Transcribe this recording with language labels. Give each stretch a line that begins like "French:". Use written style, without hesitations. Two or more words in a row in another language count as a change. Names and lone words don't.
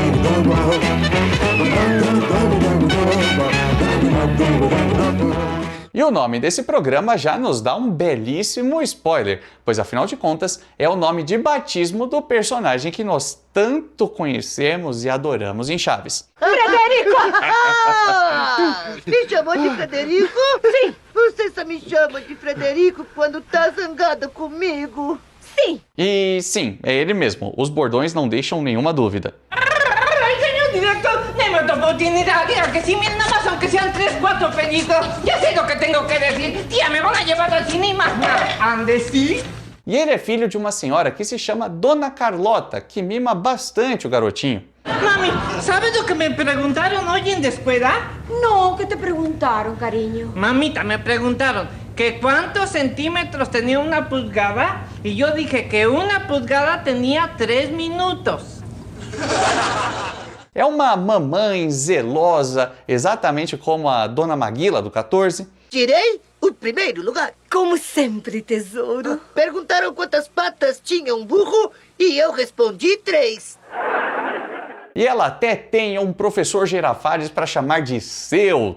Portuguese: E E o nome desse programa já nos dá um belíssimo spoiler, pois afinal de contas é o nome de batismo do personagem que nós tanto conhecemos e adoramos em Chaves. Frederico! Me chamou de Frederico? Sim. Você só me chama de Frederico quando tá zangado comigo. Sim. E sim, é ele mesmo. Os bordões não deixam nenhuma dúvida.
Spanish: Ay, señor director, deme otra oportunidad. Diga que sí, miren, nada más aunque sean 3, 4 penitos. Ya sé lo que tengo que decir. Tía, me van a llevar al cine y más nada. ¿Ande sí?
Portuguese: E ele é filho de uma senhora que se chama Dona Carlota, que mima bastante o garotinho.
Spanish: Mami, ¿sabes lo que me preguntaron hoy en la escuela? No, ¿qué te preguntaron, cariño? Mamita, me preguntaron que cuántos centímetros tenía una pulgada y yo dije que una pulgada tenía 3 minutos.
Portuguese: É uma mamãe zelosa, exatamente como a Dona Maguila do 14. Tirei o primeiro lugar. Como sempre, tesouro. Perguntaram quantas patas tinha um burro e eu respondi 3. E ela até tem um professor Girafales para chamar de seu.